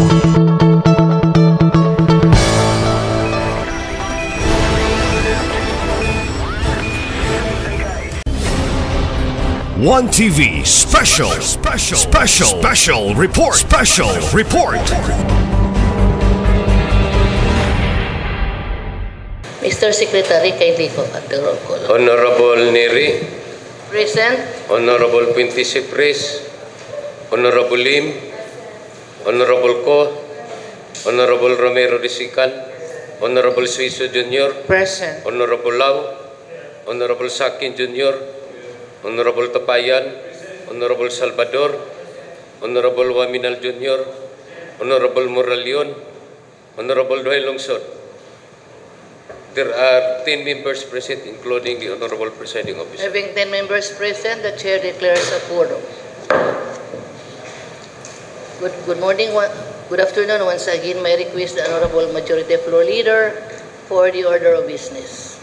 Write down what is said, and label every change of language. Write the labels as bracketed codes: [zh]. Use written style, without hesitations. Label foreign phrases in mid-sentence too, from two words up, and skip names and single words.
[en] One TV special report. Mr. Secretary, kindly po at the roll call. Honorable Neri, Present. Honorable Quinty Cipres, Honorable Lim, Honorable Ko, Honorable Romero Risical, Honorable Suiso Jr., Present. Honorable Lau, Honorable Sakin Jr., Honorable Tapayan, Honorable Salvador, Honorable Waminal Jr., Honorable Moralion, Honorable Doyle Longson. There are 10 members present, including the Honorable Presiding Officer. Having 10 members present, the Chair declares a quorum. Good morning, good afternoon. Once again, may request the Honorable Majority Floor Leader for the order of business.